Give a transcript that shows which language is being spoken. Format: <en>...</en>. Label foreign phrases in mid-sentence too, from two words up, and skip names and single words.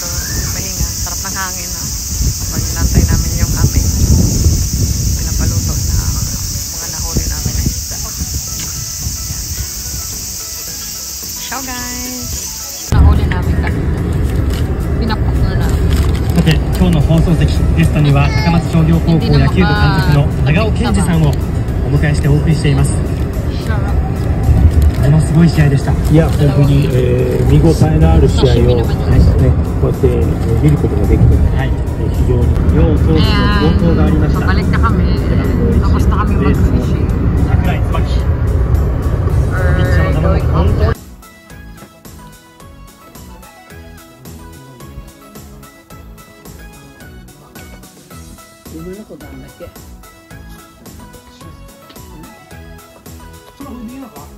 <tl>Pahinga. Sarap ng hangin. Pag inantay namin yung aming pinapaluto na mga nahuli namin na isda.</tl> <en>Ciao guys!</en> <tl>Nahuli namin kasi. Pinapok na namin.</tl> <ja>さて、今日の放送席、ゲストには高松商業高校野球部監督の長尾健二さんをお迎えしてお送りしています。ものすごい試合でした。いや、本当に、見応えのある試合を、こうやって、見ることができて、非常に両投手の好投がありました。</ja> <tl>Pabalik na kami. Tapos na kami mag-fishing.</tl> <ja>櫻井椿。ピッチャーの球も本当に夢のことなんだっけ。それ見えなかった。</ja>